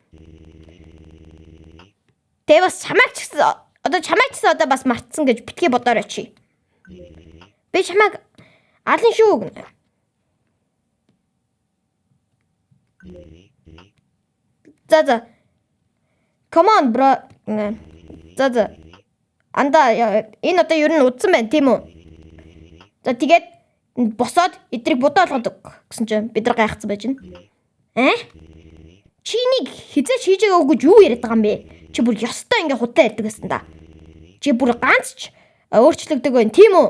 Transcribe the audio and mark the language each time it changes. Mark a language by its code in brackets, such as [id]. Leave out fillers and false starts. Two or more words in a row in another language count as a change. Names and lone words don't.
[mn] Тэ бас чамайг ч гэсэн одоо бас мартсан гэж битгий бодоорой чи. Би чамайг алан шүү. За. [en] Come on bro. [mn] За. Анда энэ одоо ер нь удсан байна тийм үү? За тэгээд босоод эдрийг будаа болгодог гэсэн чинь бид нар гайхацсан байж байна. Чи нэг хизээч хийж байгаагүй гэж юу яриад байгаа юм бэ? Чи бүр ёстой ингээ худаа ярьдаг гэсэн да. Чи бүр ганц ч өөрчлөгдөг байна тийм үү?